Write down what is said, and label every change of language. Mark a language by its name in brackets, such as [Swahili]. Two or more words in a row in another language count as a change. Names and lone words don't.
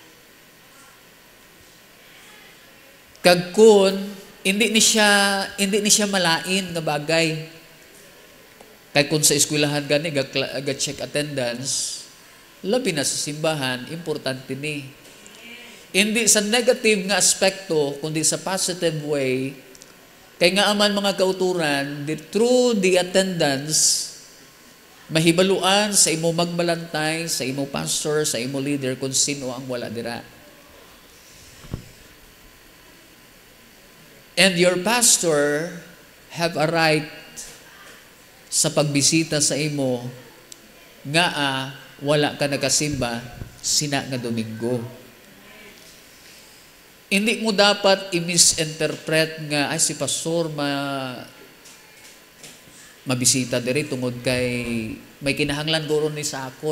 [Hiligaynon] Kag kun hindi ni siya malain nga bagay. Kay kung sa eskwelahan gani ga [English] check attendance, [Hiligaynon] labi na sa simbahan, importante ni. Hindi sa negative nga aspekto, kundi sa [English] positive way. [Hiligaynon] Kay nga aman mga kauturan, [English] through the attendance, [Hiligaynon] mahibaluan sa imo magbalantay, sa imo pastor, sa imo leader, kung sino ang wala dira. [English] And your pastor have a right [Hiligaynon] sa pagbisita sa imo nga wala ka nagasimba sina nga Domingo. Hindi mo dapat i-misinterpret nga ay si pastor mabisita diri tungod kay may kinahanglan guro ni sa akon.